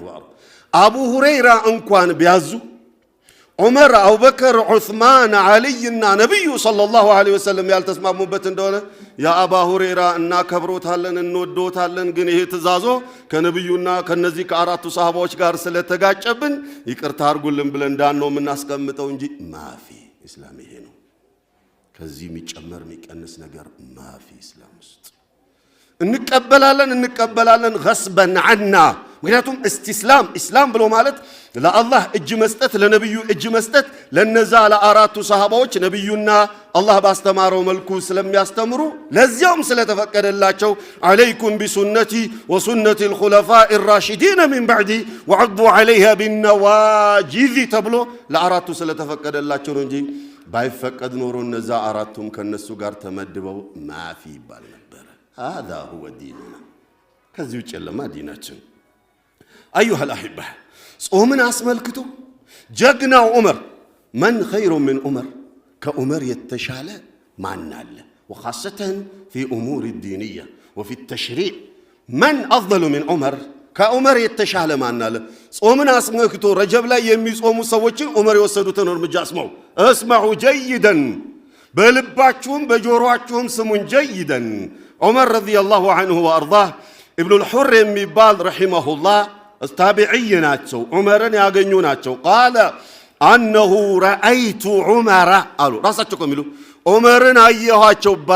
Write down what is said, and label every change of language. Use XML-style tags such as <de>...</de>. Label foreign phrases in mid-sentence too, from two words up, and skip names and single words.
<am>አቡ ሁረይራ እንኳን ቢያዙ ዑመር አቡበከር ዑስማን አሊና ነብዩ</am> <ar>صلى الله عليه وسلم</ar> <am>ያልተስማሙበት እንደሆነ ያ አባ ሁረይራ እናከብሮታለን እንወዶታለን ግን ይሄ ትእዛዞ ከነብዩና ከነዚህ ከአራቱ ሰሃባዎች ጋር ስለተጋጨብን ይቅርታ አድርጉልን ብለን እንዳንነው የምናስቀምጠው እንጂ</am> <ar>ما في إسلام</ar> <am>ይሄ ነው ከዚህ የሚጨመር የሚቀንስ ነገር</am> <ar>ما في إسلام</ar> <am>ውስጥ እንቀበላለን</am> <ar>غصبا عنا</ar> <am>ምክንያቱም እስላም ብሎ ማለት ለአላህ እጅ መስጠት ለነብዩ እጅ መስጠት ለነዛ ለአራቱ ሰሃባዎች ነብዩና አላህ ባስተማረው መልኩ ስለሚያስተምሩ ለዚያም ስለተፈቀደላቸው</am> <ar>عليكم بسنتي وسنة الخلفاء الراشدين من بعدي وعضوا عليها بالنواجذ</ar> <am>ተብሎ ለአራቱ ስለተፈቀደላቸው ነው እንጂ ባይፈቀድ ኖሮ እነዛ አራቱም ከነሱ ጋር ተመድበው ማፊ ይባል ነበር</am> <ar>هذا هو ديننا</ar> <am>ከዚህ ውጭ ለማ ዲናችን</am> <ar>أيها الأحبة</ar> <am>ጾምን አስመልክቶ ጀግናው ዑመር</am> <ar>من خير من عمر كعمر يتشاله</ar> <am>ማን አለ</am> <ar>وخاصة في أمور الدينية وفي التشريع من أفضل من عمر</ar> <am>ከዑመር የተሻለ ማን አለ? ጾምን አስመክቶ ረጀብ ላይ የሚጾሙ ሰዎችን ዑመር የወሰዱትን እርምጃ</am> <ar>اسمعوا جيدا</ar> <am>በልባችሁም በጆሮአችሁም ስሙን ጀይደን። ዑመር</am> <ar>رضي الله عنه</ar> <am>ወአርዳህ ኢብኑል ሑር የሚባል ረሒመሁላህ ታቢዕይ ናቸው፣ ዑመርን ያገኙ ናቸው።</am> <ar>قال أنه رأيت عمر</ar> <am>አሉ። ራሳቸው ከሚሉ ዑመርን አየኋቸው</am>